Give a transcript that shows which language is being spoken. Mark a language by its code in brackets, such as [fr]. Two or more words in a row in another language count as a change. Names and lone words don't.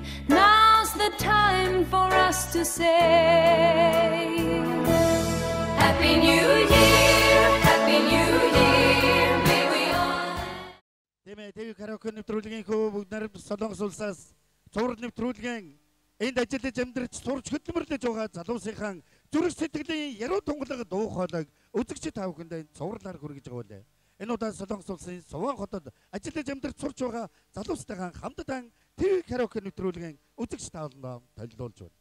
[en] Now's the time for us to say Happy New Year, Happy New Year, may we all. [mn] Тэмээ TV караоке нэвтрүүлгийн хөө бүгд нарийн Солонгос улсаас цуврал нэвтрүүлгийн энд ажиллаж амьдрч сурч хөдөлмөрлөж байгаа залуусынхан зүрх сэтгэлийн яруу тунгалаг дуу хоолойг үзэгч та бүхэнд цувралаар хүргэж байгаа үлээ. Энэ удаа Солонгос улсын Суван хотод ажиллаж амьдрч сурч байгаа залуустайхан хамтдаа TV караоке нэвтрүүлгийн үзэгч та бүхэнд толилуулж байна.